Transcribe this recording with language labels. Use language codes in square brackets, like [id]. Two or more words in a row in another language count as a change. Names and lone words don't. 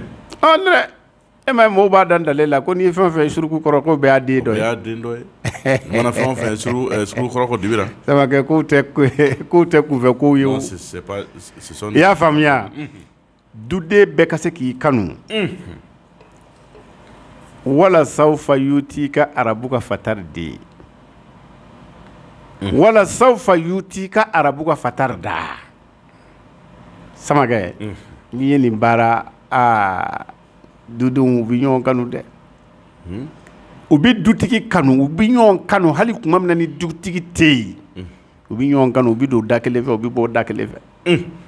[bm] nɛrɛ e ma ye mɔgɔw b'a dan dale la ko n'i ye fɛn o fɛn suruku kɔrɔ ko bɛɛ y'a den dɔ ye o y'a den dɔ ye mana fɛn o fɛn suruku kɔrɔ ko dibira samakɛ k'u tɛ kunfɛ kow ye o i y'a faamuya duden bɛɛ ka se k'i kanu [ar] ولسوف يعطيك ربك فترضى ولسوف يعطيك ربك فترضى [bm] samakɛ n'i ye nin baara dudenw u bɛ ɲɔgɔn kanu dɛ u bɛ dutigi kanu u bɛ ɲɔgɔn kanu hali tuma min na ni dutigi tɛ yen u bɛ ɲɔgɔn kanu u bɛ don da kelen fɛ u bɛ bɔ da kelen fɛ